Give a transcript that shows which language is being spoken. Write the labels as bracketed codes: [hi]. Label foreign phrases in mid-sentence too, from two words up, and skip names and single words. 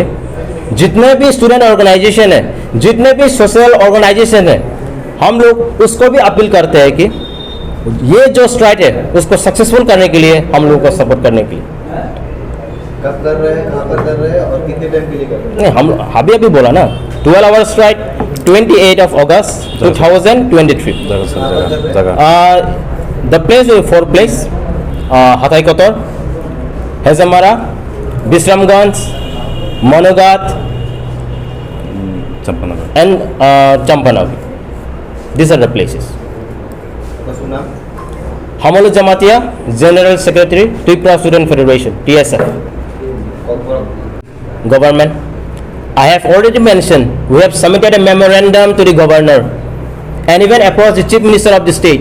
[hi] जितने भी [en] student organization [hi] है, जितने भी [en] social organization [hi] है, हम लोग उसको भी अपील करते हैं कि ये जो स्ट्राइक है उसको सक्सेसफुल करने के लिए हम लोगों को सपोर्ट करने के लिए। कब कर रहे हैं, कहाँ पर कर रहे हैं और कितने टाइम के लिए कर रहे हैं? नहीं, हम अभी बोला ना 12 [en] hour strike 28 of August 2023। the place 4 place हाथाईकोतर, हेजमारा, विश्रामगंज, मनोगात and Champanagar. These are the places. Hamalu Jamatia, General Secretary, Tripura Student Federation, TSF. Government. I have already mentioned we have submitted a memorandum to the governor and even approached the chief minister of the state.